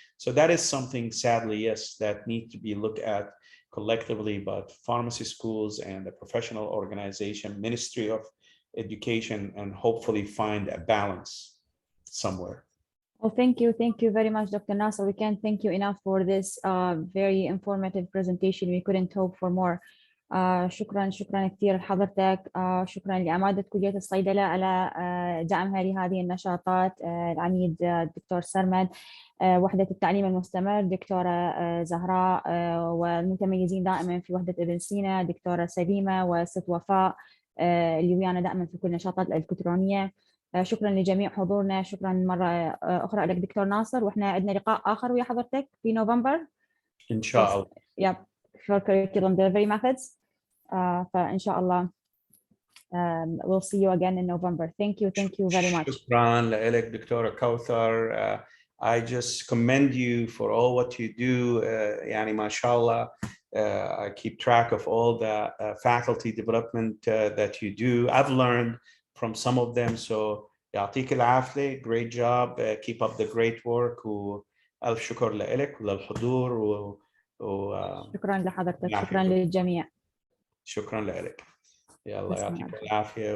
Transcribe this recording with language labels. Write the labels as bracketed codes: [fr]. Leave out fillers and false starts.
[en] So that is something, sadly, yes, that need to be looked at collectively, but pharmacy schools and the professional organization, Ministry of Education, and hopefully find a balance somewhere. Well, thank you. Thank you very much, Dr. Nasser. We can't thank you enough for this very informative presentation. We couldn't hope for more. [ar] شكرا كثير لحضرتك. شكرا لعمادة كلية الصيدلة على دعمها لهذه النشاطات. العميد الدكتور سرمد، وحدة التعليم المستمر دكتورة زهراء، والمتميزين دائما في وحدة ابن سينا دكتورة سليمة وست وفاء اللي ويانا دائما في كل النشاطات الإلكترونية. شكرا لجميع حضورنا. شكرا مرة أخرى لك دكتور ناصر، وإحنا عندنا لقاء آخر ويا حضرتك في نوفمبر إن شاء الله. [en] Yep, for curriculum delivery methods. [ar] فإن شاء الله [en] we'll see you again in November. Thank you very much. [ar] شكرا لك دكتورة كوثر. [en] I just commend you for all what you do. [ar] يعني ما شاء الله. [en] I keep track of all the faculty development that you do. I've learned from some of them. [ar] So يعطيك العافية. [en] Great job. Keep up the great work. [ar] وألف شكر لك وللحضور. شكرا لحضرتك. شكرا للجميع. شكرا لك. يلا يعطيك العافية.